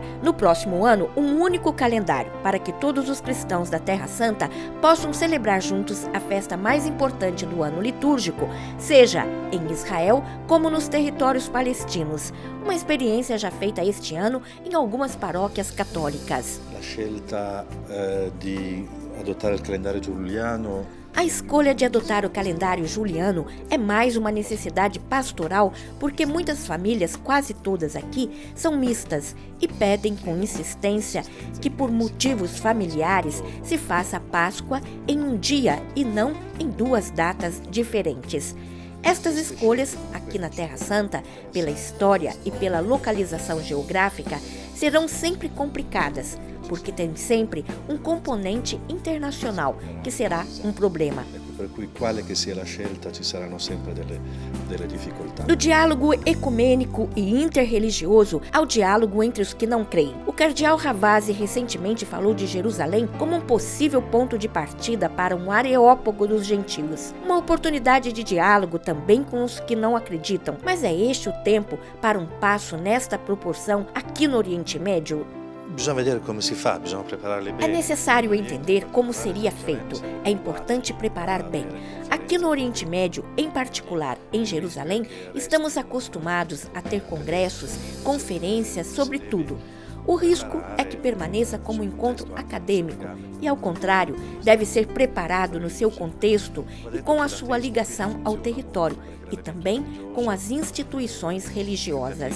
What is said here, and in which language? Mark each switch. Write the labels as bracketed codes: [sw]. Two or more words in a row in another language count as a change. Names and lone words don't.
[pt] No próximo ano, um único calendário para que todos os cristãos da Terra Santa possam celebrar juntos a festa mais importante do ano litúrgico, seja em Israel como nos territórios palestinos. Uma experiência já feita este ano em algumas paróquias católicas. [it] A scelta di adottare il calendario giuliano. [pt] A escolha de adotar o calendário juliano é mais uma necessidade pastoral porque muitas famílias, quase todas aqui, são mistas e pedem com insistência que por motivos familiares se faça a Páscoa em um dia e não em duas datas diferentes. Estas escolhas, aqui na Terra Santa, pela história e pela localização geográfica, serão sempre complicadas, porque tem sempre um componente internacional, que será um problema. [it] Per cui quale che sia la scelta ci saranno sempre delle difficoltà. [pt] Do diálogo ecumênico e interreligioso ao diálogo entre os que não creem. O cardeal Ravasi recentemente falou de Jerusalém como um possível ponto de partida para um areópago dos gentios. Uma oportunidade de diálogo também com os que não acreditam. Mas é este o tempo para um passo nesta proporção aqui no Oriente Médio? [it] Bisogna vedere come si fa, bisogna prepararli bene. [pt] É necessário entender como seria feito. É importante preparar bem. Aqui no Oriente Médio, em particular em Jerusalém, estamos acostumados a ter congressos, conferências sobre tudo. O risco é que permaneça como encontro acadêmico e, ao contrário, deve ser preparado no seu contexto e com a sua ligação ao território e também com as instituições religiosas.